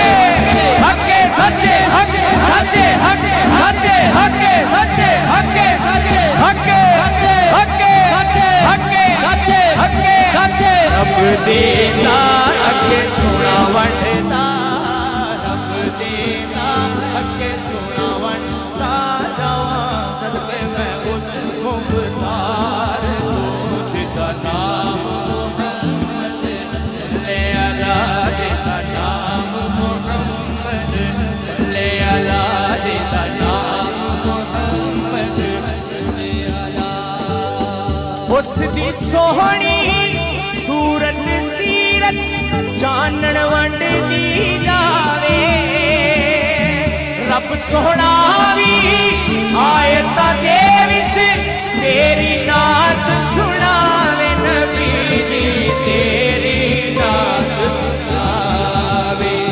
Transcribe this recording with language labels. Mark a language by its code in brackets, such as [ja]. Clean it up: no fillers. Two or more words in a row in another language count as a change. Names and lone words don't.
[pa] सच्चे हके सच्चे हके सच्चे हके सच्चे हके सच्चे हके हके हके सच्चे हके सच्चे। ਰੱਬ ਦੇਂਦਾ ਅੱਗੇ ਸੋਨਾ ਵੰਡਦਾ, ਰੱਬ ਦੇਂਦਾ ਅੱਗੇ ਸੋਨਾ ਵੰਡਦਾ ਜਾਵਾਂ ਸਦਕੇ ਮੈਂ ਉਸ ਮੁਖ਼ਤਾਰ ਕੋ ਜਿਦਾ ਨਾਮ ਮੁਹੰਮਦ [ar] صلى على, [pa] ਜਿਦਾ ਨਾਮ ਮੁਹੰਮਦ [ar] صلى على, [pa] ਜਿਦਾ ਨਾਮ ਮੁਹੰਮਦ [ar] صلى على. [pa] ਉਸ ਦੀ ਸੋਹਣੀ ਸੂਰਤ ਸੀਰਤ ਜਾਨਣ ਵੰਡਦੀ ਜਾਵੇ, ਰੱਬ ਸੋਹਣਾ ਭੀ ਆਇਤਾਂ ਦੇ ਵਿਚ ਤੇਰੀ ਨਾਤ ਸੁਣਾਵੇ, ਨਬੀ ਜੀ ਤੇਰੀ ਨਾਤ ਸੁਣਾਵੇ, नबी जी तेरी नात सुनावे।